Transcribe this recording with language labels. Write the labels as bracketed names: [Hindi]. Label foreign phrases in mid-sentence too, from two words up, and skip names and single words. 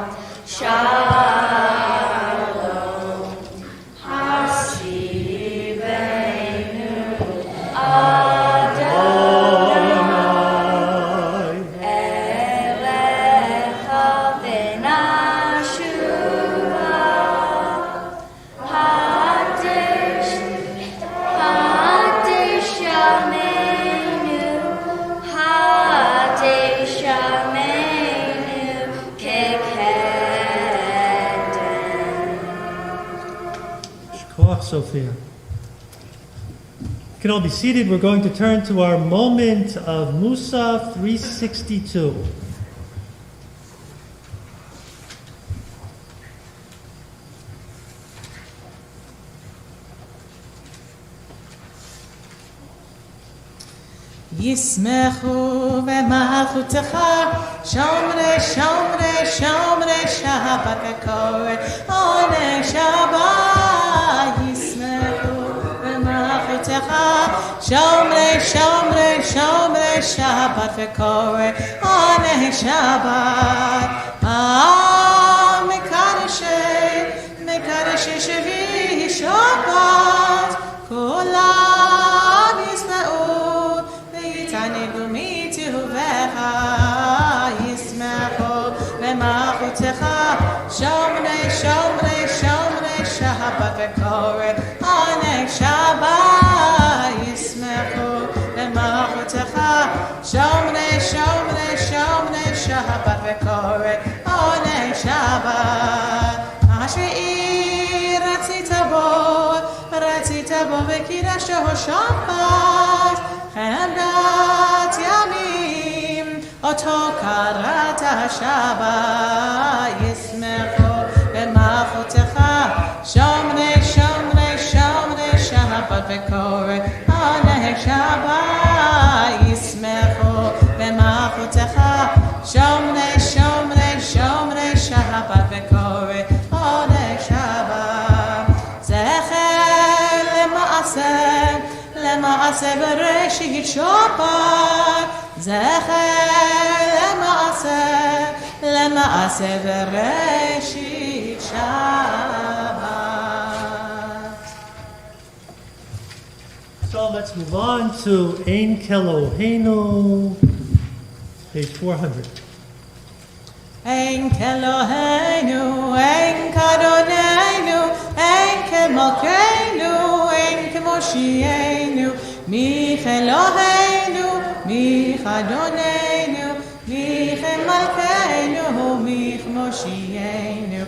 [Hebrew] שלום השיבנו ה' אליך ונשובה חדש ימינו חדש ימינו, Hadish Yameinu, Shkoach, [English] Sophia. You can all be seated. We're going to turn to our moment of Musa 362. [Hebrew] ישמחו במלכותך שומרי שומרי שומרי שבת וקוראי עונג שבת. ישמחו במלכותך שומרי שומרי שומרי שבת וקוראי עונג שבת. מקדשי שביעי שבת כולם ישבעו. יתענגו מטובך ישמחו במלכותך שומרי שומרי שומרי שבת וקוראי עונג שבת. ישמחו במלכותך שומרי שומרי שומרי שבת וקוראי עונג שבת. אשר רצית בו וקדשתו שבת חמדת ימים אותו קראת שבת. ישמחו במלכותך שומרי שומרי שומרי שבת וקוראי עונג שבת. ישמחו במלכותך שומרי שומרי שומרי שבת וקוראי עונג שבת. זכר למעשה מעשה בראשית שבת, זכר למעשה בראשית שבת. [English] So let's move on to Ein Keloheinu, page 400. [Hebrew] אין כאלוהינו, אין כאדוננו, אין כמלכנו, אין כמושיענו, מי כאלוהינו, מי כאדוננו, מי כמלכנו, מי כמושיענו.